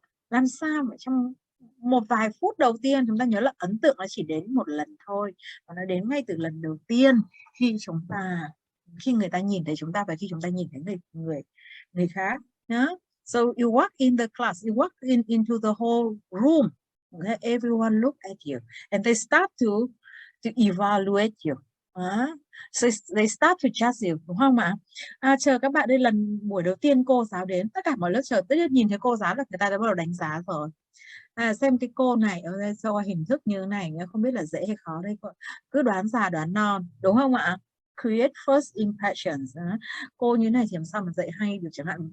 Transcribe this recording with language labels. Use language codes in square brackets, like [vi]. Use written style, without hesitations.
[vi] Làm sao mà trong một vài phút đầu tiên chúng ta nhớ là ấn tượng nó chỉ đến một lần thôi, và nó đến ngay từ lần đầu tiên khi người ta nhìn thấy chúng ta và khi chúng ta nhìn thấy người khác. [en] So you walk in the class, you walk into the whole room, okay? Everyone look at you and they start to evaluate you. So they start to judge you, [vi] đúng không ạ? Chờ các bạn đây, lần buổi đầu tiên cô giáo đến, tất cả mọi lớp chờ tất nhiên nhìn thấy cô giáo là người ta đã bắt đầu đánh giá rồi. Xem cái cô này ở đây do hình thức như thế này, không biết là dễ hay khó đây, cứ đoán già đoán non, đúng không ạ? [en] create first impressions. [vi] Cô như này thì làm sao mà dạy hay được chẳng hạn.